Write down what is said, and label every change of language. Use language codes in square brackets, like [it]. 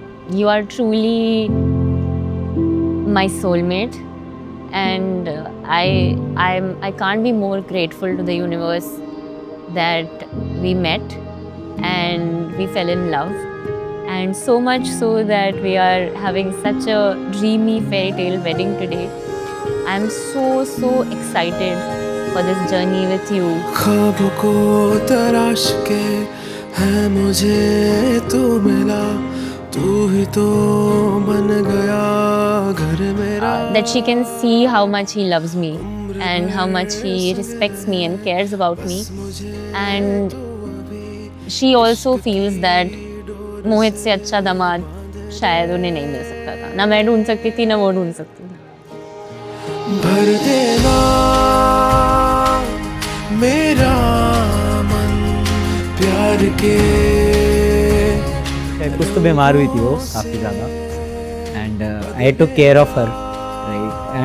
[en] You are truly my soulmate, and I can't be more grateful to the universe that we met and we fell in love, and so much so that we are having such a dreamy fairy tale wedding today. I'm so excited for this journey with you. [hi] ख्वाब को तराश के है मुझे तू मिला. तू ही तो बन गया घर मेरा. [en] That she can see how much he loves me and how much he respects me and cares about me, and she also feels that [hi] मोहित से अच्छा दामाद शायद उन्हें नहीं मिल सकता था. ना मैं ढूंढ सकती थी, ना वो ढूंढ सकती थी. भर देना मेरा मन प्यार के. कुछ तो बीमार हुई थी वो काफ़ी ज़्यादा, [en] And I took care of her, right.